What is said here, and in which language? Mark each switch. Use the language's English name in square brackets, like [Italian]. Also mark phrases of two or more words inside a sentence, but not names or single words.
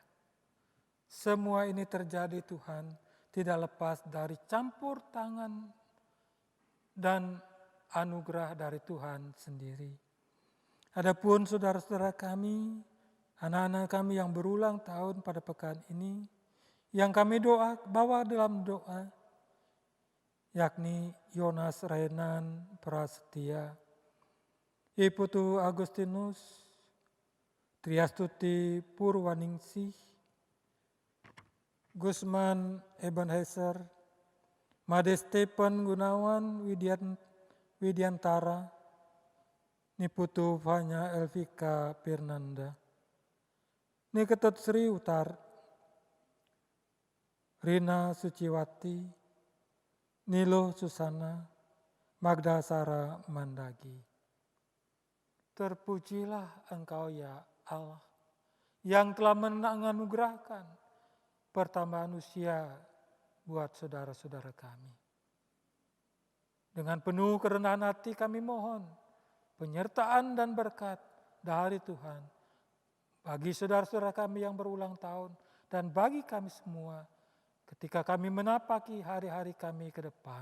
[Indonesian] Semua ini terjadi Tuhan, tidak lepas dari campur tangan dan anugerah dari Tuhan sendiri. Adapun saudara-saudara kami, anak-anak kami yang berulang tahun pada pekan ini, yang kami bawa dalam doa, yakni Yonas Renan Prasetya, Iputu Agustinus, Triastuti Purwaningsih, Gusman Ebenezer, Made Stephen Gunawan Widiantara, Niputu Vanya Elvika Pirnanda, Niketut Sri Utar, Rina Suciwati, Nilo Susana, Magda Sara Mandagi. Terpujilah Engkau ya Allah, yang telah menganugerahkan pertambahan usia buat saudara-saudara kami. Dengan penuh kerendahan hati kami mohon penyertaan dan berkat dari Tuhan bagi saudara-saudara kami yang berulang tahun dan bagi kami semua ketika kami menapaki hari-hari kami ke depan.